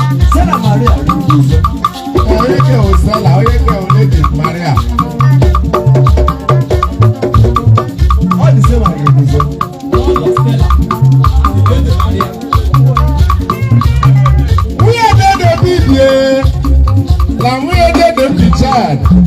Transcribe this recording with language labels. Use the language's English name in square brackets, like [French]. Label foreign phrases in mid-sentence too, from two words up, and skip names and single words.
[Igbo] Stella Maria Uguzo. Onye ke wụ Stella, onye ke wụ Lady Maria. Ọ dị Stella Maria Uguzo. [English] Lord of Stella, Lady Maria. [Igbo] Nwunye Ede David ye, na nwunye Ede David Chad.